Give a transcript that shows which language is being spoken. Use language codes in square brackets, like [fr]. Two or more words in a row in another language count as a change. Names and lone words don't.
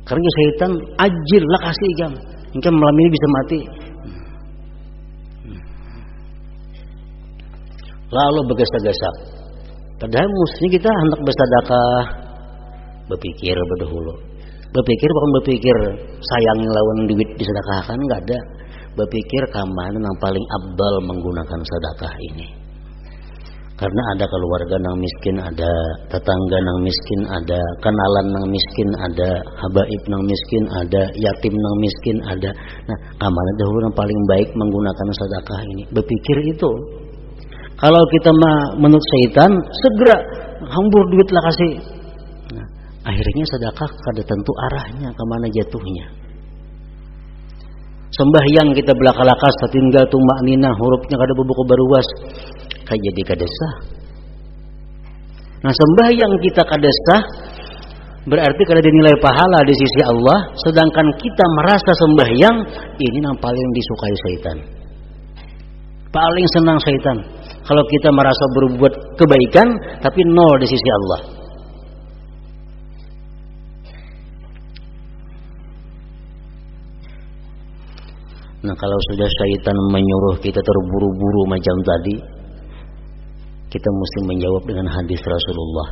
[bjn] Karena syaitan ajil lakasi ikam. Ikam malam ini bisa mati. Lalu bergesa-gesa. Padahal mestinya kita hendak bersedekah, berpikir berdahulu. Berpikir bukan berpikir sayang lawan duit disedekahkan, enggak ada. Berpikir kamana yang paling abdal menggunakan sedekah ini. Karena ada keluarga yang miskin, ada tetangga yang miskin, ada kenalan yang miskin, ada habaib yang miskin, ada yatim yang miskin, ada. Nah, kamana dahulu yang paling baik menggunakan sedekah ini. Berpikir itu. Kalau kita menurut syaitan, segera hambur duit lah kasih. Nah, akhirnya sedekah kada tentu arahnya kemana jatuhnya. Sembahyang kita belaka-lakas, tinggal tumak nina, hurufnya kada bebuku baruas, kayak jadi kada sah. Nah, sembahyang kita kada sah, berarti kada dinilai pahala di sisi Allah, sedangkan kita merasa sembahyang ini yang paling disukai syaitan. Paling senang syaitan. Kalau kita merasa berbuat kebaikan tapi nol di sisi Allah. Nah, kalau sudah syaitan menyuruh kita terburu-buru macam tadi, kita mesti menjawab dengan hadis Rasulullah.